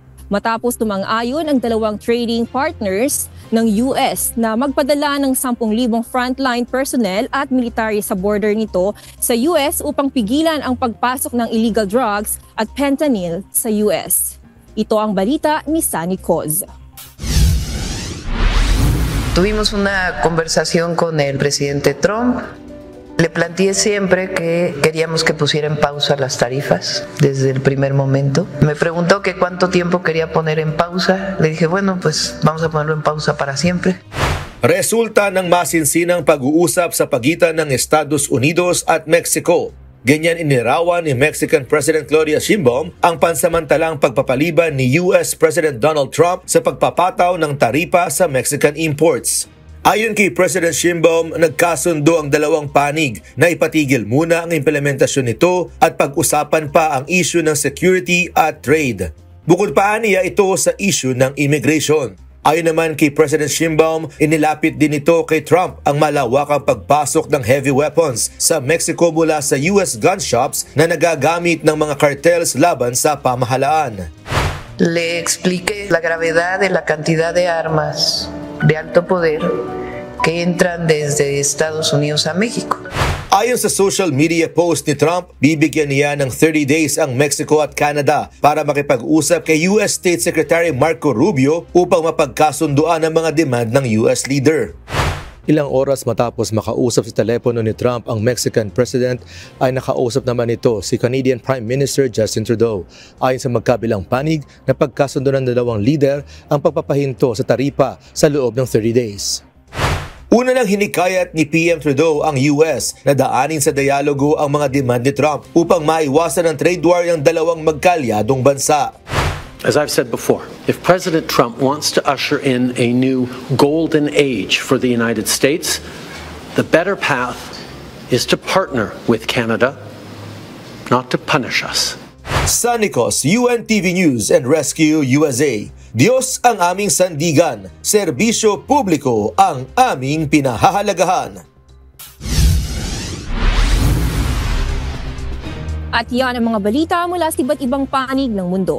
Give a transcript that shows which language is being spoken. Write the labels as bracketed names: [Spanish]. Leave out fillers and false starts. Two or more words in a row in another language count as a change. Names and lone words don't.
[Filipino] Matapos tumang-ayon ang dalawang [English] trading partners [Filipino] ng US na magpadala ng 10,000 [English] frontline personnel [Filipino] at military sa border nito sa US upang pigilan ang pagpasok ng [English] illegal drugs [Filipino] at fentanyl sa US. Ito ang balita ni Sunny Coz. [Spanish] Tuvimos una conversación con el presidente Trump. Le planteé siempre que queríamos que pusiera en pausa las tarifas desde el primer momento. Me preguntó que cuánto tiempo quería poner en pausa. Le dije, bueno, pues vamos a ponerlo en pausa para siempre. [Filipino] Resulta ng masinsinang pag-uusap sa pagitan ng Estados Unidos at Mexico. Ganyan inirawan ni Mexican President Claudia Sheinbaum ang pansamantalang pagpapaliban ni US President Donald Trump sa pagpapataw ng taripa sa [English] Mexican imports. [Filipino] Ayon kay President Sheinbaum, nagkasundo ang dalawang panig na ipatigil muna ang implementasyon nito at pag-usapan pa ang issue ng security at trade. Bukod pa niya ito sa issue ng immigration. Ayon naman kay President Sheinbaum, inilapit din ito kay Trump ang malawakang pagpasok ng [English] heavy weapons [Filipino] sa Mexico mula sa [English] US gun shops [Filipino] na nagagamit ng mga cartels laban sa pamahalaan. [Spanish] Le expliqué la gravedad de la cantidad de armas de alto poder que entran desde Estados Unidos a México. [Filipino] Ayon sa [English] social media post [Filipino] ni Trump, bibigyan niya ng [English] 30 days [Filipino] ang Mexico at Canada para makipag-usap kay US State Secretary Marco Rubio upang mapagkasunduan ang mga demand ng [English] US leader. [Filipino] Ilang oras matapos makausap sa telepono ni Trump ang Mexican President ay nakausap naman ito si Canadian Prime Minister Justin Trudeau. Ayon sa magkabilang panig, napagkasundo ng dalawang leader ang pagpapahinto sa taripa sa loob ng [English] 30 days. [Filipino] Una nang hinikayat ni PM Trudeau ang US na daanin sa dialogo ang mga demand ni Trump upang maiwasan ang [English] trade war [Filipino] ng dalawang magkalyadong bansa. [English] As I've said before, if President Trump wants to usher in a new golden age for the United States, the better path is to partner with Canada, not to punish us. [Filipino] Sa Nicos, UNTV News and Rescue USA, Diyos ang aming sandigan, serbisyo publiko ang aming pinahahalagahan. At yan ang mga balita mula sa iba't ibang panig ng mundo.